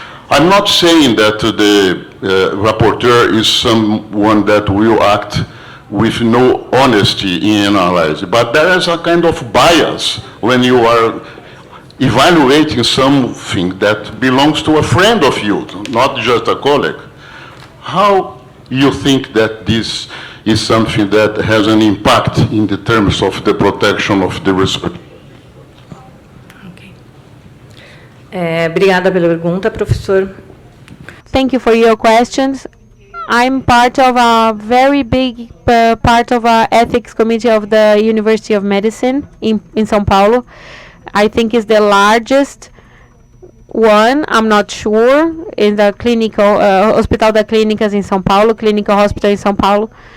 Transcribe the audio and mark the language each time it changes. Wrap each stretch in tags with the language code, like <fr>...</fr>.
<en>I'm not saying that the rapporteur is someone that will act with no honesty in analyzing, but there is a kind of bias when you are evaluating something that belongs to a friend of you, not just a colleague. How you think that this is something that has an impact in the terms of the protection of the research?</en> <pt>Obrigada pela pergunta, professor.</pt> <en>Thank you for your questions. I'm part of a very big part of our ethics committee of the University of Medicine in São Paulo. I think it's the largest one, I'm not sure, in the clinical, Hospital das Clínicas in São Paulo, Clinical Hospital in São Paulo.</en>